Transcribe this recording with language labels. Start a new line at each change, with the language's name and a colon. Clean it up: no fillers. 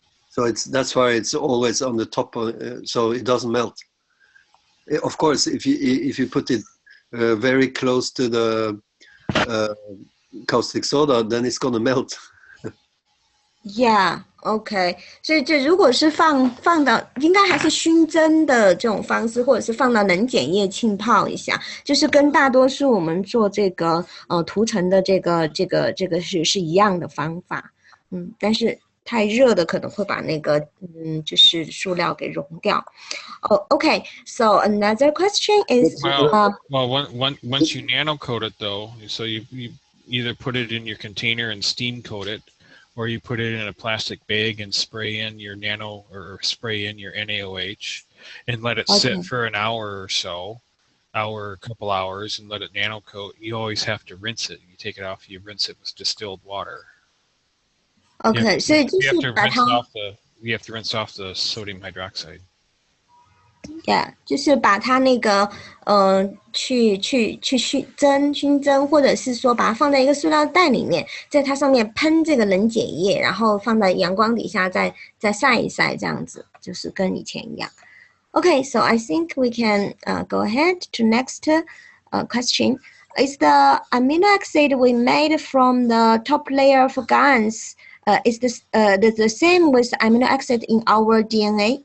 English: So that's why it's always on the top, so it doesn't melt. Of course, if you put it very close to the caustic soda, then it's gonna melt.
Chinese: Yeah, OK， 所以这如果是放到，应该还是熏蒸的这种方式，或者是放到冷碱液浸泡一下，就是跟大多数我们做这个涂层的这个是一样的方法，但是太热的可能会把那个就是塑料给溶掉。
English: OK, so another question is well, once you nano coat it though, so you either put it in your container and steam coat it, or you put it in a plastic bag and spray in your spray in your NaOH and let it sit for an hour or so, a couple hours, and let it nano coat. You always have to rinse it. You take it off, you rinse it with distilled water.
Chinese: OK, 所以就是把它
English: you have to rinse off the sodium hydroxide.
Chinese: Yeah, 就是把它那个去熏蒸，或者是说把它放在一个塑料袋里面，在它上面喷这个冷碱液，然后放在阳光底下再晒一晒，这样子就是跟以前一样。
English: Okay, so I think we can go ahead to next question. Is the amino acid we made from the top layer of GANs is the same with amino acid in our DNA?